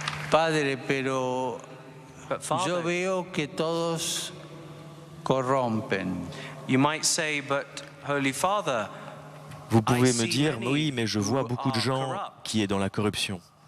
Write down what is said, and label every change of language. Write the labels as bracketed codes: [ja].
[es] Padre, pero yo veo que todos corrompen. [en] You might say, but Holy Father, [fr] vous pouvez me dire, oui, mais je vois beaucoup de gens qui est dans la corruption.